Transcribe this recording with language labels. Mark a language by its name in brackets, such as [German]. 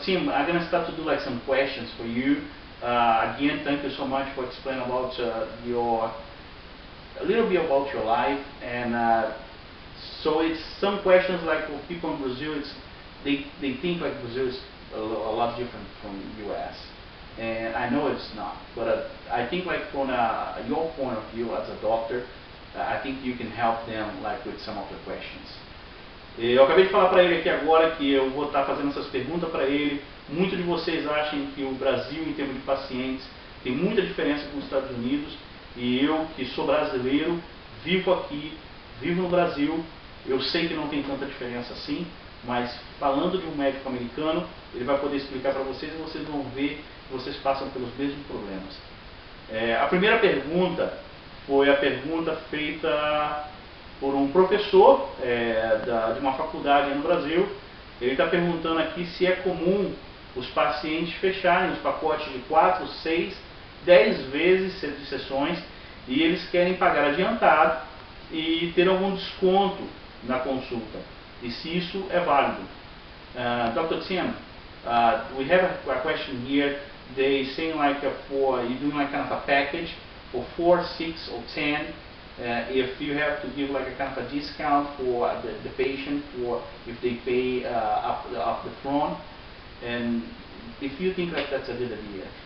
[English] Tim, I'm going to start to do like some questions for you. Again, thank you so much for explaining about a little bit about your life, and so it's some questions like for people in Brazil, they think like Brazil is a lot different from US, and I know it's not, but I think like from your point of view as a doctor, I think you can help them like with some of the questions. [Portuguese] Eu acabei de falar para ele aqui agora que eu vou estar fazendo essas perguntas para ele. Muitos de vocês acham que o Brasil, em termos de pacientes, tem muita diferença com os Estados Unidos, e eu, que sou brasileiro, vivo aqui, vivo no Brasil, eu sei que não tem tanta diferença assim, mas falando de um médico americano, ele vai poder explicar para vocês e vocês vão ver que vocês passam pelos mesmos problemas. A primeira pergunta foi a pergunta feita por um professor de uma faculdade no Brasil. Ele está perguntando aqui se é comum os pacientes fecharem os pacotes de 4, 6, 10 vezes de sessões e eles querem pagar adiantado e ter algum desconto na consulta. E se isso é válido. Dr. [English] Tim, we have a question here. They saying like you're doing like kind of a package for 4, 6 or 10. If you have to give like a kind of a discount for the patient for if they pay up the front, and if you think like that's a good idea.